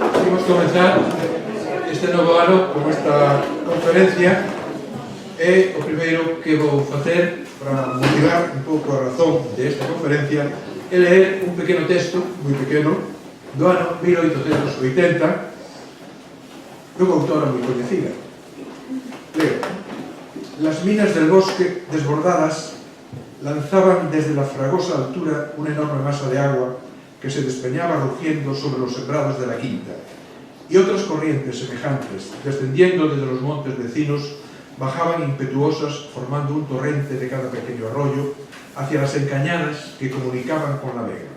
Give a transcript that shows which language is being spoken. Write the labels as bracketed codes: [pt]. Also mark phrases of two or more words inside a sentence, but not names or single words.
[gl] Imos comenzar este novo ano con esta conferencia e o primeiro que vou facer para motivar un pouco a razón desta conferencia é ler un pequeno texto, moi pequeno, do ano 1880 dunha autora moi coñecida. Leo: [es] las minas del bosque desbordadas lanzaban desde la fragosa altura una enorme masa de agua que se despeñaba rugiendo sobre los sembrados de la quinta, y otras corrientes semejantes, descendiendo desde los montes vecinos, bajaban impetuosas, formando un torrente de cada pequeño arroyo hacia las encañadas que comunicaban con la vega.